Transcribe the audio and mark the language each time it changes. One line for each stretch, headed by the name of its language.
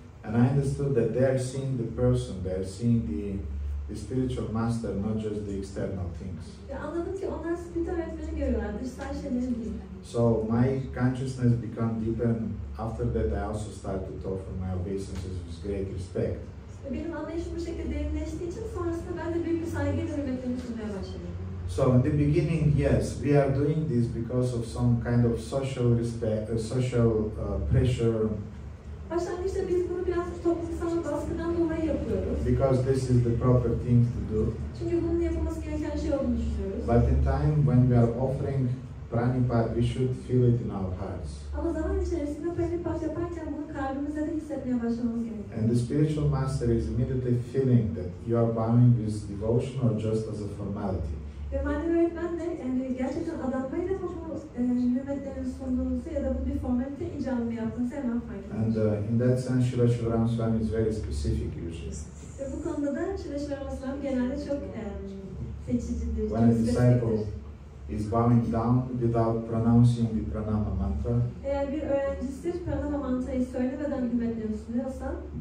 English: And I understood that they are seeing the person, they are seeing the spiritual master, not just the external things.
Turkish: Ve anladım ki onlar spiritüel öğretmeni görüyorlar, dışsal şeyleri değil.
English: So my consciousness became deeper, and after that I also started to offer my obeisances with great respect.
Turkish: Ve benim anlayışım bu şekilde derinleştiği için sonrasında ben de büyük bir saygıyla hürmetlerini sunmaya başladım.
English: So in the beginning, yes, we are doing this because of some kind of social respect, social pressure.
Turkish: Başlangıçta biz bunu biraz toplumsal baskıdan dolayı yapıyoruz.
English: Because this is the proper thing to do.
Turkish: Çünkü bunun yapılması gereken şey olduğunu düşünüyoruz.
English: But in time when we are offering praṇipātena, we should feel it in our hearts.
Turkish: Ama zaman içerisinde paripraśnena yaparken bunu kalbimizde de hissetmeye başlamamız gerekiyor.
English: And the spiritual master is immediately feeling that you are bowing with devotion or just as a formality.
Turkish: Ve manevi öğretmen de yani gerçekten adanmayla mı bu hürmetlerini sunduğunuzu ya da bu bir formalite icabı mı yaptığınızı hemen fark ediyoruz.
English: And in that sense, Srila Shivaram Swami is very specific usually.
Turkish: Ve bu konuda da Srila Shivaram Swami genelde çok seçicidir.
English: When a disciple is bowing down without pronouncing the pranama mantra,
Turkish: eğer bir öğrencisi pranama mantrayı söylemeden hürmetlerini sunuyorsa,